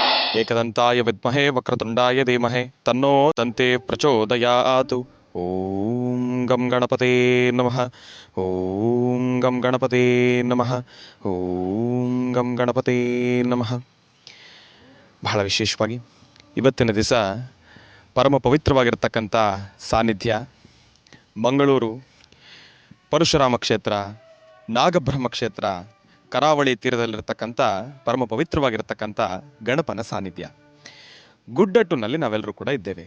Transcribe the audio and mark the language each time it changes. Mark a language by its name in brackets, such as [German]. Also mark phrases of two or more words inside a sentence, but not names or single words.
[Sanskrit] ಏಕದಂತಾಯ ವಿದ್ಮಹೇ ವಕ್ರತುಂಡಾಯ ಧೀಮಹಿ ತನ್ನೋ ದಂತೆ ಪ್ರಚೋದಯಾತ್. ಓಂ ಗಂ ಗಣಪತೇ ನಮಃ. ಓಂ ಗಂ ಗಣಪತೇ ನಮಃ. ಓಂ ಗಂ ಗಣಪತೇ ನಮಃ. [Kannada] ಬಹಳ ವಿಶೇಷವಾಗಿ ಇವತ್ತಿನ ದಿವಸ ಪರಮ ಪವಿತ್ರವಾಗಿರ್ತಕ್ಕಂಥ ಸಾನ್ನಿಧ್ಯ ಮಂಗಳೂರು ಪರಶುರಾಮ ಕ್ಷೇತ್ರ, ನಾಗಬ್ರಹ್ಮ ಕ್ಷೇತ್ರ, ಕರಾವಳಿ ತೀರದಲ್ಲಿರ್ತಕ್ಕಂಥ ಪರಮ ಪವಿತ್ರವಾಗಿರ್ತಕ್ಕಂಥ ಗಣಪನ ಸಾನ್ನಿಧ್ಯ ಗುಡ್ಡಟ್ಟುನಲ್ಲಿ ನಾವೆಲ್ಲರೂ ಕೂಡ ಇದ್ದೇವೆ.